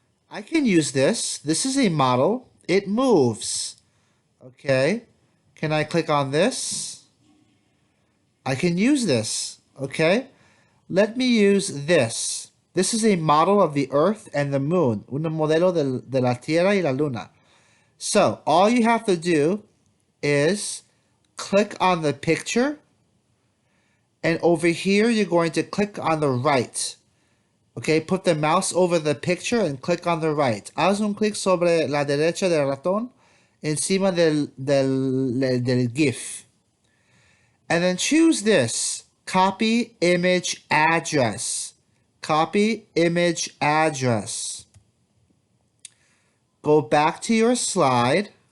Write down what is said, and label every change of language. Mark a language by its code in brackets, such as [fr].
[en] I can use this. This is a model. It moves. Okay. Can I click on this? I can use this. Okay. Let me use this. This is a model of the Earth and the Moon. [es] Un modelo de la Tierra y la Luna. [en] So all you have to do is click on the picture, and over here you're going to click on the right. Okay, put the mouse over the picture and click on the right. [es] Haz un clic sobre la derecha del ratón encima del GIF. [en] And then choose this, copy image address. Copy image address. Go back to your slide.